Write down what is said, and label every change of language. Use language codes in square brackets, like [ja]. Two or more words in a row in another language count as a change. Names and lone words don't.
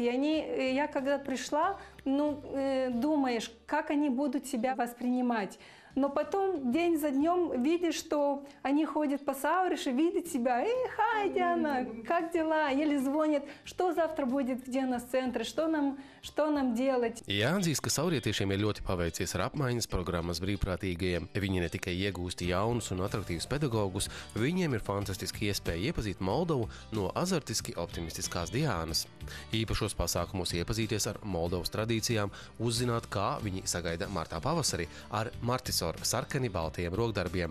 [ru] И я когда пришла, думаешь, как они будут себя воспринимать. Но потом день за днем видишь, что они ходят по Саурише, видят себя. Хай, Диана, как дела? Или звонят, что завтра будет, где у нас центры, что нам делать. [lv] Jāatzīst, ka saurietiešiem ir ļoti paveicies ar apmaiņas programmas brīvprātīgajiem. Viņi ne tikai iegūst jaunus un atraktīvus pedagogus, viņiem ir fantastiski iespēja iepazīt Moldovu no azartiski optimistiskās Diānas. Īpašos pasākumos iepazīties ar Moldovas tradīcijām, uzzināt, kā viņi sagaida martā pavasari ar martisoru sarkani baltajiem rokdarbiem.